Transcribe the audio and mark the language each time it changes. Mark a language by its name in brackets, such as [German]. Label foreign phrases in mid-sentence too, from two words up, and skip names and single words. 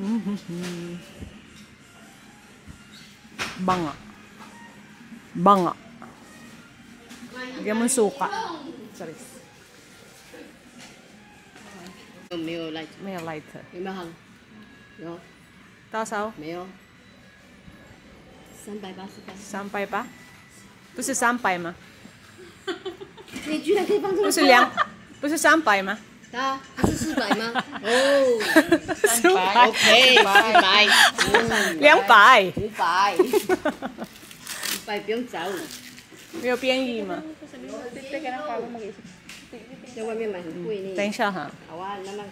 [Filipino] Banga. Banga. Lagyan mo yung suka. Sorry. [Chinese] 有没有来？没有 light。有没有行？有，多少？没有。380块。 300吧？不是300吗？你居然可以放这么不是不是300吗？啊？不是400吗？哦 400 ，OK，400， 200 500不用找，没有变异吗？ [Filipino] Teka lang, parang mag-isip. [Chinese] 在外面买很贵呢。等一下哈。好啊，慢慢。